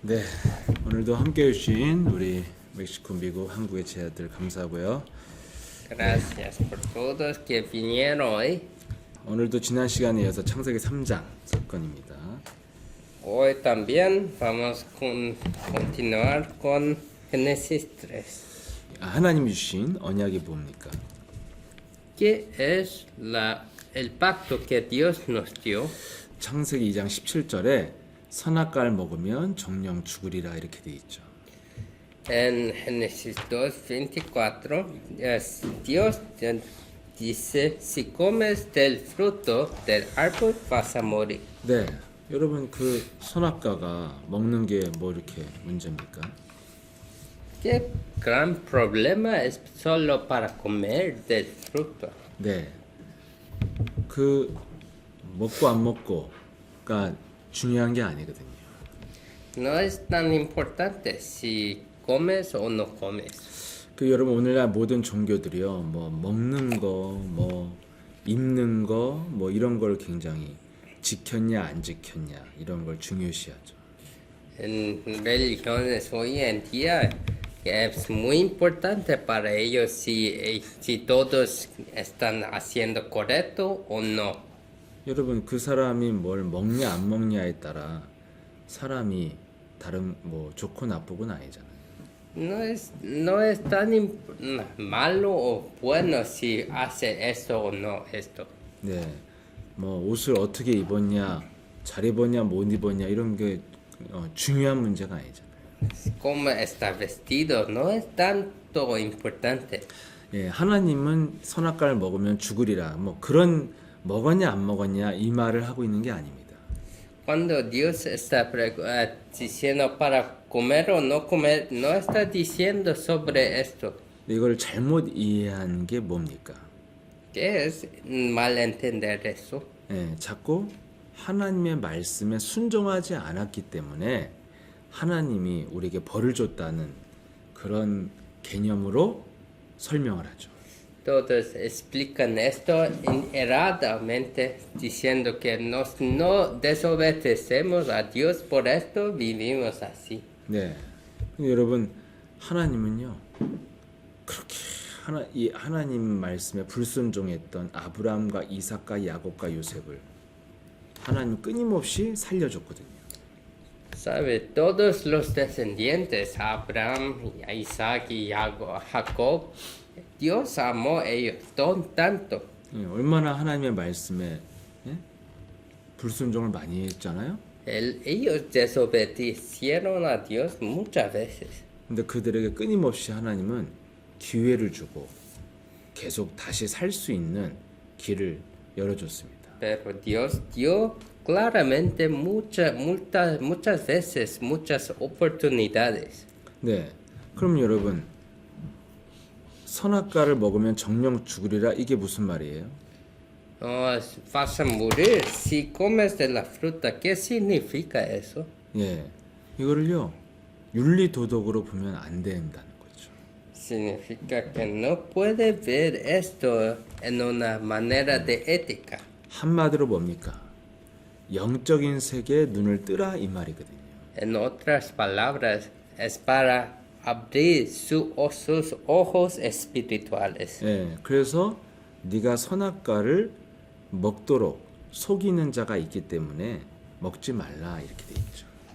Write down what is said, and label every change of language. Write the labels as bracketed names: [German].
[Korean] 네, 오늘도 함께 해주신 우리 멕시코, 미국, 한국의 제자들 감사하고요. [Spanish] Gracias por todos que vinieron hoy. [Korean] 오늘도 지난 시간에 이어서 창세기 3장 사건입니다. [Spanish] Hoy también vamos continuar con Génesis 3. [Korean] 하나님이 주신 언약이 뭡니까? [Spanish] ¿Qué es el pacto que Dios nos dio? [Korean] 창세기 2장 17절에 선악과를 먹으면 정령 죽으리라 이렇게 돼 있죠. [Spanish] En Génesis 2:24, Dios dice, si comes del fruto del árbol vas a morir. [Korean] 네, 여러분 그 선악과가 먹는 게 뭐 이렇게 문제입니까? [Spanish] ¿Qué gran problema es solo para comer del fruto? [Korean] 네, 그 먹고 안 먹고가 중요한 게 아니거든요. [Spanish] No es tan importante si comes o no comes. [Korean] 그 여러분 오늘날 모든 종교들이요, 뭐 먹는 거, 뭐 입는 거, 뭐 이런 걸 굉장히 지켰냐 안 지켰냐 이런 걸 중요시하죠. [Spanish] En religiones hoy en día es muy importante para ellos si todos están haciendo correcto o no. [Korean] 여러분 그 사람이 뭘 먹냐 안 먹냐에 따라 사람이 다른 뭐 좋고 나쁘고는 아니잖아요. [Spanish] No es tan malo o bueno si hace esto o no esto. [Korean] 네, 뭐 옷을 어떻게 입었냐, 잘 입었냐, 못 입었냐 이런 게 중요한 문제가 아니잖아요. [Spanish] Cómo está vestido no es tanto importante. [Korean] 예, 하나님은 선악과를 먹으면 죽으리라. 뭐 그런 먹었냐 안 먹었냐 이 말을 하고 있는 게 아닙니다. [Spanish] Cuando Dios está diciendo para comer o no comer, no está diciendo sobre esto. [Korean] 이걸 잘못 이해한 게 뭡니까? [Spanish] ¿Qué es malentender eso? [Korean] 예, 자꾸 하나님의 말씀에 순종하지 않았기 때문에 하나님이 우리에게 벌을 줬다는 그런 개념으로 설명을 하죠. [Spanish] Todos explican esto erradamente, diciendo que no desobedecemos a Dios, por esto vivimos así. [Korean] 네, 근데 여러분 하나님은요 그렇게 이 하나님 말씀에 불순종했던 아브라함과 이삭과 야곱과 요셉을 하나님 끊임없이 살려줬거든요. [Spanish] Sabe, todos los descendientes, Abraham, Isaac y Jacob, Dios amó a ellos tanto. [Korean] 예, 얼마나 하나님의 말씀에 불순종을 많이 했잖아요. [Spanish] Ellos desobedecieron a Dios muchas veces. [Korean] 근데 그들에게 끊임없이 하나님은 기회를 주고 계속 다시 살 수 있는 길을 열어줬습니다. [Spanish] Pero Dios dio claramente muchas veces, muchas oportunidades. [Korean] 네, 그럼 여러분 선악과를 먹으면 정령 죽으리라 이게 무슨 말이에요? [Spanish] Vas a morir si comes de la fruta. ¿Qué significa eso? [Korean] 예, 이거를요 윤리 도덕으로 보면 안 된다는 거죠. [Spanish] Significa que no puede ver esto en una manera de ética. [Korean] 한마디로 뭡니까? 영적인 세계에 눈을 뜨라 이 말이거든요. [Spanish] En otras palabras, es para abrir sus ojos espirituales. [Korean] 예, 그래서 네가 선악과를 먹도록 속이는 자가 있기 때문에 먹지 말라 이렇게 돼 있죠.